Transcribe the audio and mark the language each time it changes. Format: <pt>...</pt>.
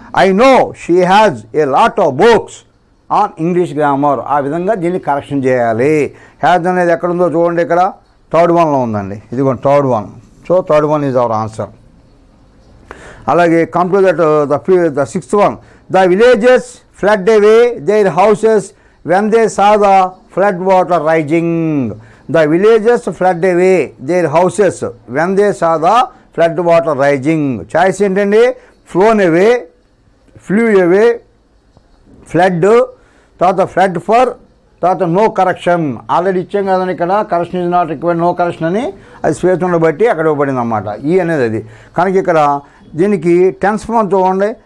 <en>I know she has a lot of books on English grammar.</en> <te>ఆ విధంగా దీన్ని correction చేయాలి. హ్యాజ్ అనేది ఎక్కడుందో చూడండి, ఇక్కడ థర్డ్ వన్లో ఉందండి. ఇదిగోండి third one.</te> <en>So third one is our answer.</en> <te>అలాగే</te> <en>Come to that the 6th one. The villages flood away their houses when they saw the flood water rising. The villagers fled away their houses when they saw the flood water rising.</en> <te>Choice ఏంటండి?</te> <en>flown away, flew away, flood,</en> <te>తర్వాత</te> <en>Flood for, తర్వాత no correction.</en> <te>Already ఇచ్చాం కదండి ఇక్కడ,</te> <en>correction is not required,</en> <te>no correction అని అది space ఉండబట్టి అక్కడ ఇవ్వబడింది అన్నమాట. ఈ అనేది అది కనుక ఇక్కడ దీనికి టెన్స్ ఫామ్ చూడండి.</te>